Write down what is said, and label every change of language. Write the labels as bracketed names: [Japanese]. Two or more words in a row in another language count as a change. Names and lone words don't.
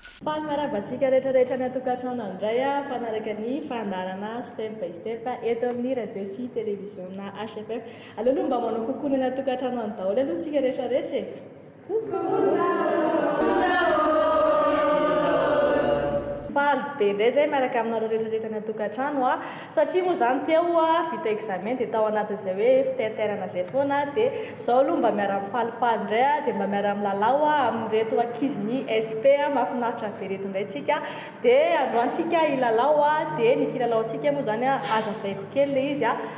[Malagasy] falifaly marabasika rehetrarehetra ny atokantrano andray a fanaraka ny fandarana [English] step by step [Malagasy] eto amin'ny radio sy télévision na HFF. Aloha mba manao kokoa ny atokantrano any daholo aloha tsika rehetrarehetra e. Faly be indray zay miaraka aminareo rehetrarehetra ny atokantrano a satria moa zany teo a vita examen dia tao anatin'izay hoe fitaiterana zay foana dia zao aloha mba miara mifalifaly indray a dia mba miara milalao a amin'ireto ankizin'ny SP a mahafinaritra be reto indray tsika dia androantsika ilalao a dia ny kilalaontsika moa zany a azavaiko kely le izy